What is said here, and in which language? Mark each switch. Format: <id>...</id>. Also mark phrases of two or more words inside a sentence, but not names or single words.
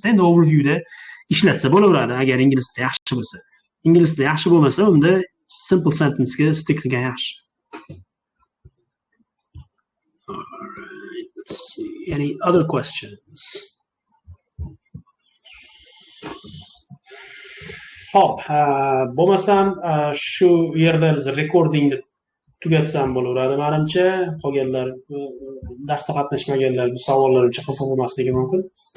<uz>Endi overviewda ishlatsa bo'laveradi agar ingliz tili yaxshi bo'lsa. Ingliz tili yaxshi bo'lmasa, unda</uz> <en>simple sentence</en> <uz>ga stick qilgan yaxshi.</uz> <en>Let's see. Any other questions?</en> <uz>Hop, bo'lmasam shu yerda biz recordingni tugatsam bo'laveradi menimcha. Qolganlar darsda qatnashmaganlar bu savollar uchun qiziq bo'lmasligi mumkin.</uz>